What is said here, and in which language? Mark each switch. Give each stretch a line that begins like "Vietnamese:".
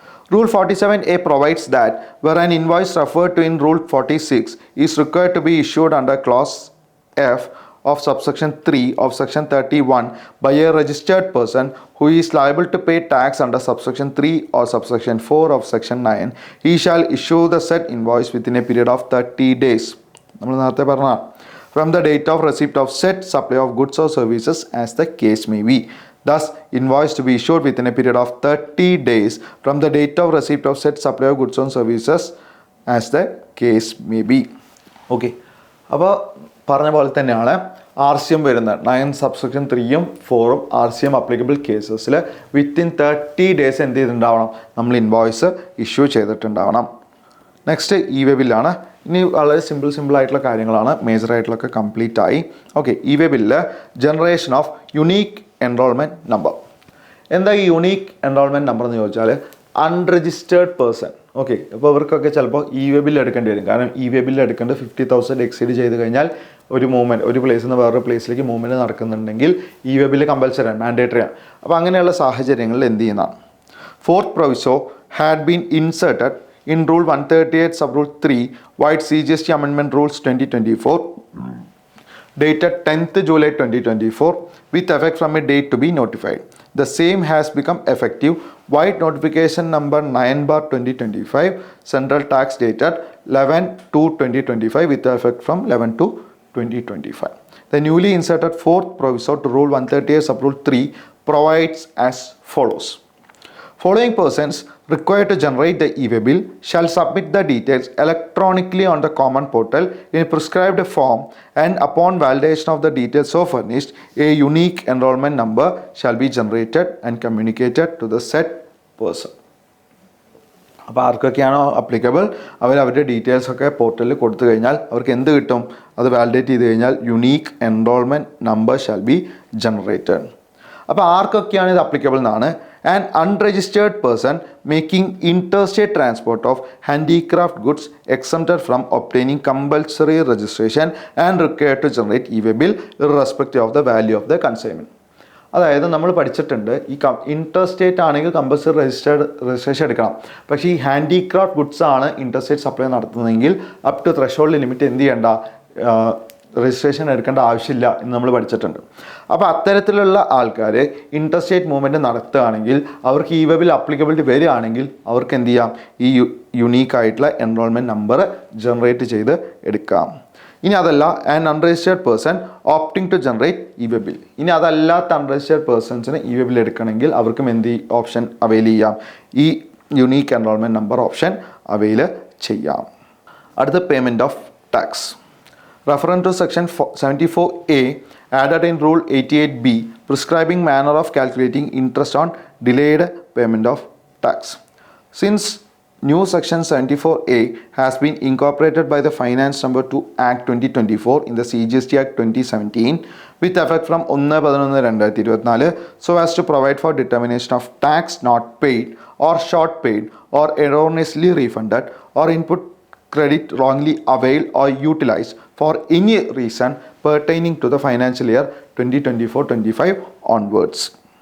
English: Rule 47A provides that where an invoice referred to in Rule 46 is required to be issued under Clause F of subsection 3 of section 31 by a registered person who is liable to pay tax under subsection 3 or subsection 4 of section 9, he shall issue the said invoice within a period of 30 days.
Malayalam: നമ്മൾ നേരത്തെ പറഞ്ഞ
English: from the date of receipt of said supply of goods or services as the case may be. Thus, invoice to be issued within a period of 30 days from the date of receipt of said supply of goods and services as the case may be.
Malayalam: Okay, അപ്പോൾ പറഞ്ഞ പോലെ തന്നെയാണ് RCM വരുന്നത്. 9 subsection 3ഉം 4ഉം RCM applicable കേസസിൽ within 30 days എന്ത് ചെയ്തിട്ടുണ്ടാവണം, നമ്മൾ invoice issue ചെയ്തിട്ടുണ്ടാവണം. Next ഇ-വേ ബില്ലാണ്. ഇനി വളരെ സിമ്പിൾ ആയിട്ടുള്ള കാര്യങ്ങളാണ്, മേജർ ആയിട്ടുള്ളതൊക്കെ കംപ്ലീറ്റ് ആയി. Okay, ഇ-വേ bill generation of unique enrolment number. എന്താ ഈ യൂണീക്ക് എൻറോൾമെൻറ്റ് നമ്പർ എന്ന് ചോദിച്ചാൽ അൺരജിസ്റ്റേർഡ് പേഴ്സൺ. ഓക്കെ, അപ്പോൾ ഇവർക്കൊക്കെ ചിലപ്പോൾ ഇ-വേ ബില്ല് എടുക്കേണ്ടി വരും. കാരണം ഇ-വേ ബില്ല് എടുക്കേണ്ടത് 50,000 എക്സീഡ് ചെയ്ത് കഴിഞ്ഞാൽ ഒരു മൂവ്മെൻറ്റ്, ഒരു പ്ലേസിൽ നിന്ന് വേറൊരു പ്ലേസിലേക്ക് മൂവ്മെൻറ്റ് നടക്കുന്നുണ്ടെങ്കിൽ ഇ-വേ ബില്ല് കമ്പൽസറി ആണ്, മാൻഡേറ്ററി ആണ്. അപ്പോൾ അങ്ങനെയുള്ള സാഹചര്യങ്ങളിൽ എന്ത് ചെയ്യുന്നതാണ്.
English: Fourth proviso had been inserted in Rule 138 Sub-Rule 3 White GST Amendment Rules 2024 dated 10th July 2024 with effect from a date to be notified. The same has become effective White Notification number 9/2025 Central Tax dated 11/2/2025 with effect from 11/2/2025. The newly inserted fourth proviso to Rule 138 Sub-Rule 3 provides as follows. Following persons required to generate the e-way bill shall submit the details electronically on the common portal in a prescribed form, and upon validation of the details so furnished, a unique enrollment number shall be generated and communicated to the said person.
Malayalam: അപ്പോൾ ആർക്കൊക്കെയാണോ applicable അവരുടെ details ഒക്കെ പോർട്ടലിൽ കൊടുത്തു കഴിഞ്ഞാൽ അവർക്ക് എന്ത് കിട്ടും, അത് വാലിഡേറ്റ് ചെയ്ത് കഴിഞ്ഞാൽ unique enrolment number shall be generated. അപ്പോൾ ആർക്കൊക്കെയാണ് ഇത് അപ്ലിക്കബിൾ എന്നാണ്.
English: An unregistered person making interstate transport of handicraft goods exempted from obtaining compulsory registration and required to generate e-way bill irrespective of the value of the consignment.
Malayalam: അതായത് നമ്മൾ പഠിച്ചിട്ടുണ്ട്, ഈ ഇൻറ്റർസ്റ്റേറ്റ് ആണെങ്കിൽ compulsory registration എടുക്കണം. പക്ഷേ ഈ ഹാൻഡിക്രാഫ്റ്റ് ഗുഡ്സ് ആണ് ഇൻറ്റർസ്റ്റേറ്റ് supply നടത്തുന്നതെങ്കിൽ up to threshold limit എന്ത് ചെയ്യേണ്ട, രജിസ്ട്രേഷൻ എടുക്കേണ്ട ആവശ്യമില്ല എന്ന് നമ്മൾ പഠിച്ചിട്ടുണ്ട്. അപ്പോൾ അത്തരത്തിലുള്ള ആൾക്കാർ ഇൻറ്റർസ്റ്റേറ്റ് മൂവ്മെൻറ്റ് നടത്തുകയാണെങ്കിൽ അവർക്ക് ഇ-വേ ബിൽ അപ്ലിക്കബിലിറ്റി വരികയാണെങ്കിൽ അവർക്ക് എന്ത് ചെയ്യാം, ഈ യുണീക്കായിട്ടുള്ള എൻറോൾമെൻറ്റ് നമ്പർ ജനറേറ്റ് ചെയ്ത് എടുക്കാം. ഇനി അതല്ല
English: An unregistered person opting to generate e way bill.
Malayalam: ഇനി അതല്ലാത്ത അൺരജിസ്റ്റേർഡ് പേഴ്സൺസിന് ഇ-വേ ബിൽ എടുക്കണമെങ്കിൽ അവർക്കും എന്ത് ഓപ്ഷൻ അവൈൽ ചെയ്യാം, ഈ unique enrolment number option avail ചെയ്യാം. അടുത്ത payment of tax.
English: referring to section 74A added in rule 88B prescribing manner of calculating interest on delayed payment of tax. Since new section 74A has been incorporated by the Finance Number 2 Act 2024 in the CGST Act 2017 with effect from 1/11/2024 so as to provide for determination of tax not paid or short paid or erroneously refunded or input credit wrongly availed or utilized for any reason pertaining to the financial year 2024-25 onwards.